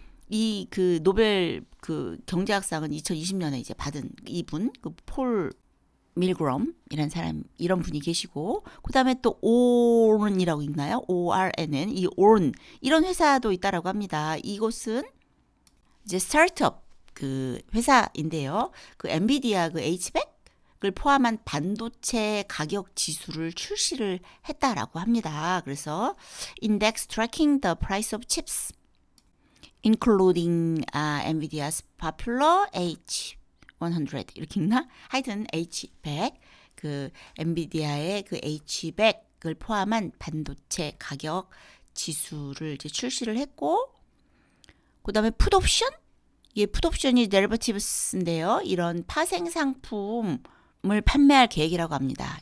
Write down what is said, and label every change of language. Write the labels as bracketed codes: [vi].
[ko] 이 그 노벨 그 경제학상은 2020년에 이제 받은 이분 그 폴 밀그럼이라는 사람 이런 분이 계시고 그다음에 또 오른이라고 읽나요? ORNN 이 오른 이런 회사도 있다라고 합니다. 이곳은 이제 스타트업 그 회사인데요. 그 엔비디아 그 H100을 포함한 반도체 가격 지수를 출시를 했다라고 합니다. 그래서 [en] index tracking the price of chips including NVIDIA's popular H100 [ko] 이렇게 읽나? 하여튼 H100 그 엔비디아의 그 H100을 포함한 반도체 가격 지수를 이제 출시를 했고 그다음에 풋옵션? 예, 풋옵션이 데리버티브스인데요. 이런 파생 상품을 판매할 계획이라고 합니다.